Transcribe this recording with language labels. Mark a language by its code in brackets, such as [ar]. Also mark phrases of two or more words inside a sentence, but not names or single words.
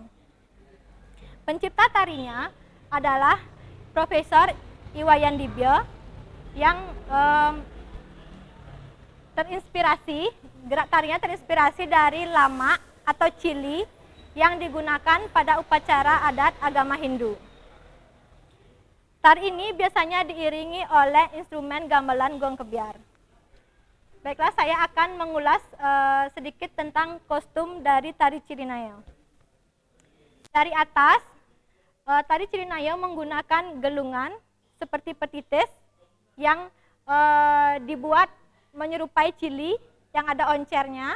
[id] Pencipta tarinya adalah Profesor Iwayan Dibyo yang gerak tarinya terinspirasi dari lama atau cili yang digunakan pada upacara adat agama Hindu. Tari ini biasanya diiringi oleh instrumen gamelan gong kebiar. Baiklah, saya akan mengulas sedikit tentang kostum dari tari Cirinaya. Dari atas, tari Cirinaya menggunakan gelungan seperti petitis yang dibuat menyerupai cili yang ada oncernya.